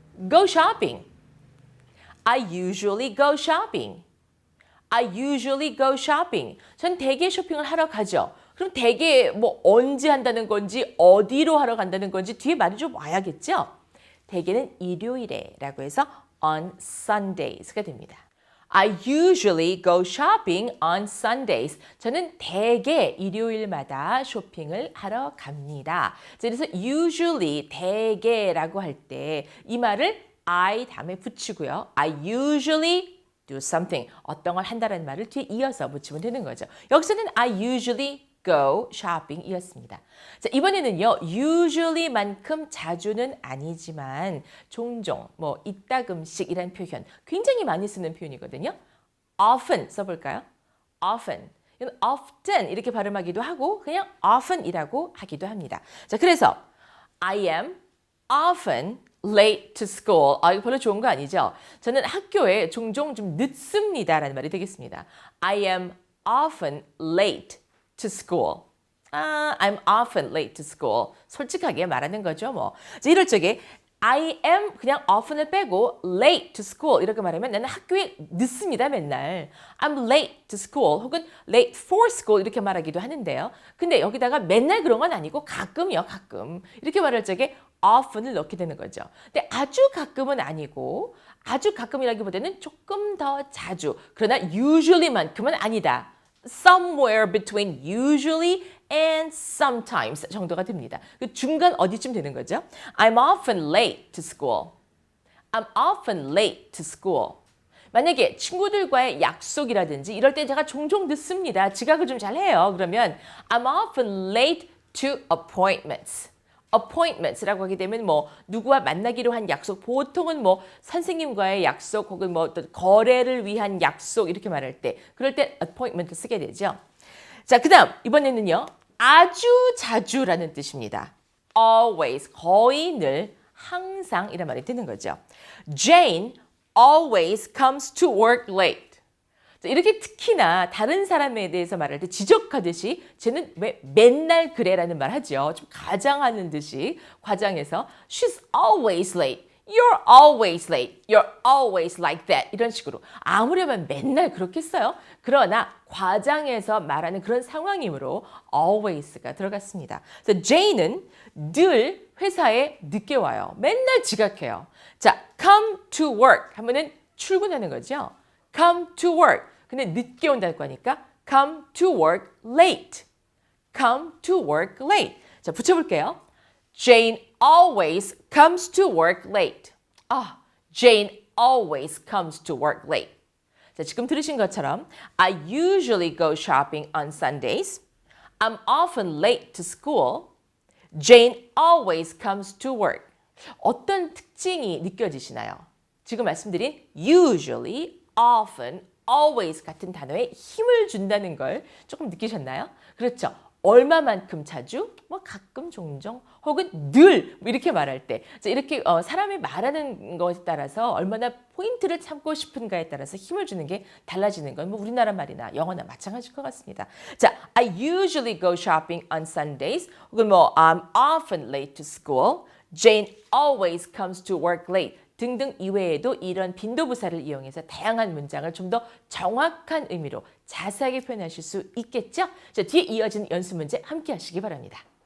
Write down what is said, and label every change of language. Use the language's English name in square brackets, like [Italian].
[English] Go shopping. I usually go shopping. I usually go shopping. [Korean] 전 대개 쇼핑을 하러 가죠. 그럼 대개 뭐 언제 한다는 건지 어디로 하러 간다는 건지 뒤에 말이 좀 와야겠죠? 대개는 일요일에 라고 해서 [English] on Sundays [Korean] 가 됩니다. [English] I usually go shopping on Sundays. [Korean] 저는 대개 일요일마다 쇼핑을 하러 갑니다. 그래서 usually, 대개라고 할 때 이 말을 I 다음에 붙이고요. [English] I usually do something, [Korean] 어떤 걸 한다는 말을 뒤에 이어서 붙이면 되는 거죠. 여기서는 [English] I usually go shopping 이었습니다. [Korean] 자, 이번에는요, usually만큼 자주는 아니지만 종종, 뭐 이따금씩이란 표현 굉장히 많이 쓰는 표현이거든요. [English] often 써볼까요? often. [Korean] 이건 often 이렇게 발음하기도 하고 그냥 often이라고 하기도 합니다. [English] 자, 그래서 I am often late to school. [Korean] 이거 별로 좋은 거 아니죠? 저는 학교에 종종 좀 늦습니다 라는 말이 되겠습니다. [English] I am often late to school. I'm often late to school. [Korean] 솔직하게 말하는 거죠, 뭐. 자, 이럴 적에 I am 그냥 often을 빼고 [English] late to school [Korean] 이렇게 말하면 나는 학교에 늦습니다, 맨날. [English] I'm late to school 혹은 late for school [Korean] 이렇게 말하기도 하는데요. 근데 여기다가 맨날 그런 건 아니고 가끔이요, 가끔. 이렇게 말할 적에 often을 넣게 되는 거죠. 근데 아주 가끔은 아니고, 아주 가끔이라기보다는 조금 더 자주, 그러나 usually만큼은 아니다. [English] Somewhere between usually and sometimes [Korean] 정도가 됩니다. 그 중간 어디쯤 되는 거죠? [English] I'm often late to school. I'm often late to school. [Korean] 만약에 친구들과의 약속이라든지 이럴 때 제가 종종 늦습니다. 지각을 좀 잘해요. 그러면 [English] I'm often late to appointments. [Korean] appointments라고 하게 되면 뭐 누구와 만나기로 한 약속, 보통은 뭐 선생님과의 약속 혹은 뭐 어떤 거래를 위한 약속 이렇게 말할 때 그럴 때 appointment 쓰게 되죠. 자, 그다음 이번에는요. 아주 자주라는 뜻입니다. always 거의 늘 항상 이런 말이 되는 거죠. [English] Jane always comes to work late. [Korean] 이렇게 특히나 다른 사람에 대해서 말할 때 지적하듯이 쟤는 왜 맨날 그래라는 말 하죠. 좀 과장하는 듯이 과장해서 [English] She's always late. You're always late. You're always like that. [Korean] 이런 식으로 아무려면 맨날 그렇겠어요. 그러나 과장해서 말하는 그런 상황이므로 always가 들어갔습니다. 그래서 Jane은 늘 회사에 늦게 와요. 맨날 지각해요. [English] 자, come to work [Korean] 하면은 출근하는 거죠. [English] come to work. [Korean] 근데 늦게 온다는 거니까 [English] come to work late. come to work late. 자, [Korean] 붙여볼게요. [English] Jane always comes to work late. Jane always comes to work late. 자, [Korean] 지금 들으신 것처럼 [English] I usually go shopping on Sundays. I'm often late to school. Jane always comes to work. [Korean] 어떤 특징이 느껴지시나요? 지금 말씀드린 usually, often, always 같은 단어에 힘을 준다는 걸 조금 느끼셨나요? 그렇죠. 얼마만큼 자주? 뭐 가끔 종종 혹은 늘 이렇게 말할 때 이렇게 사람이 말하는 것에 따라서 얼마나 포인트를 참고 싶은가에 따라서 힘을 주는 게 달라지는 건 뭐 우리나라 말이나 영어나 마찬가지일 것 같습니다. [English] 자, I usually go shopping on Sundays [Korean] 혹은 뭐 [English] I'm often late to school. Jane always comes to work late. [Korean] 등등 이외에도 이런 빈도부사를 이용해서 다양한 문장을 좀 더 정확한 의미로 자세하게 표현하실 수 있겠죠? 자, 뒤에 이어진 연습 문제 함께 하시기 바랍니다.